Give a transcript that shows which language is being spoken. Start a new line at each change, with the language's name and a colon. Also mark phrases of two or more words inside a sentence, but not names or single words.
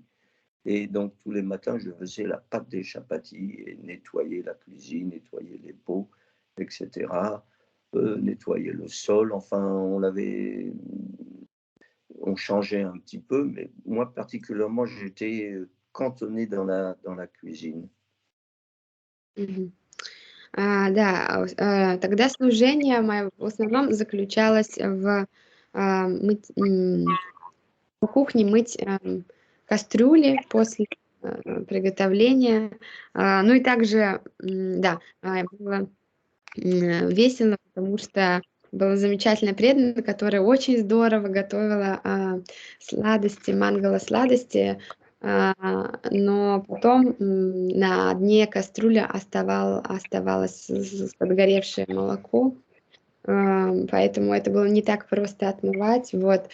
French: Et donc, tous les matins, je faisais la pâte des chapatis et nettoyer la cuisine, nettoyer les pots, etc. Nettoyer le sol. Enfin, on changeait un petit peu, mais moi, particulièrement, j'étais cantonné dans la cuisine.
Russian: Да, тогда служение мое в основном заключалось в кухне мыть кастрюли после приготовления. Ну и также, да, было весело, потому что была замечательная преданная, которая очень здорово готовила сладости, мангала-сладости, но потом на дне кастрюли оставалось подгоревшее молоко, поэтому это было не так просто отмывать, вот.